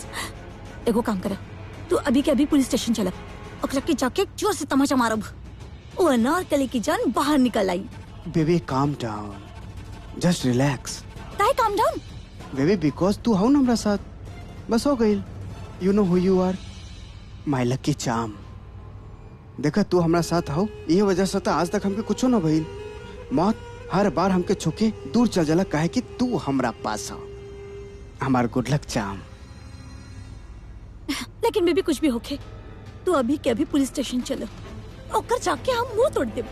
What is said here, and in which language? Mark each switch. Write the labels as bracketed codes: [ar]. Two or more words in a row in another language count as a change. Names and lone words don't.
[bho] एगो काम कर, तू अभी के अभी पुलिस स्टेशन चल, ओकरा के जाके जोर से तमाचा मारब। वो अनारकली की जान बाहर निकल आई। [en] Baby calm down, just relax. [bho] काहे [en] calm down? baby because [bho] तू हो ना हमारा साथ, बस हो गई। [en] You know who you are, my lucky charm. [bho] देखा तू हमारा साथ हो, ये वजह से तो आज तक हमके कुछ ना भइल। मौत हर बार हमके छुके दूर चल जाला काहे कि तू हमरा पास हो। हमार [en] good luck charm. [bho] लेकिन बेबी कुछ भी होके तू अभी के अभी पुलिस स्टेशन चलो, ओकर जाके हम मुंह तोड़ देब।